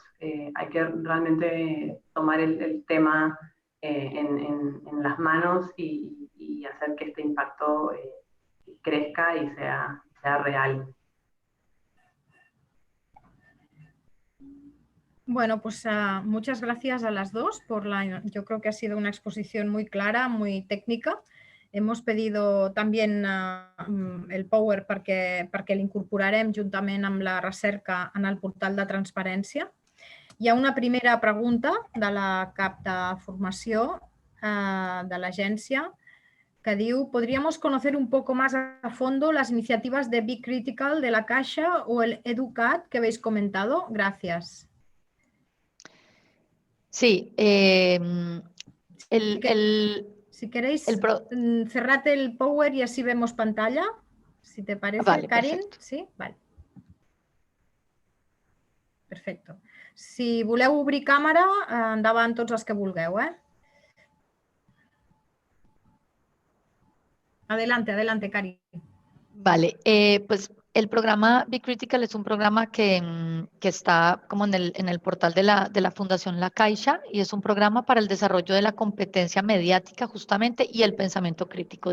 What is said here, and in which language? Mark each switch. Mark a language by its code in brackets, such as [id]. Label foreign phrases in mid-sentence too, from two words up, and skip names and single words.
[es] Hay que realmente tomar el tema en las manos y hacer que este impacto crezca y sea real. Bueno, pues muchas gracias a las dos yo creo que ha sido una exposición muy clara, muy técnica. Hemos pedido también el Power [ca] perquè l'incorporarem juntament amb la recerca en el portal de transparència. Hi ha una primera pregunta de la cap de formació de l'agència que diu: [es] ¿podríamos conocer un poco más a fondo las iniciativas de Be Critical de la Caixa o el EduCat que habéis comentado? Gracias. Sí, si queréis, cerrad el Power y así vemos pantalla, si te parece, vale, Karin. perfecto. Sí? Vale. Perfecte. [ca] Si voleu obrir càmera, endavant tots els que vulgueu. [es] Adelante, adelante, Karin. Vale, pues el programa Be Critical es un programa que está como en el portal de la Fundación La Caixa, y es un programa para el desarrollo de la competencia mediática justamente y el pensamiento crítico.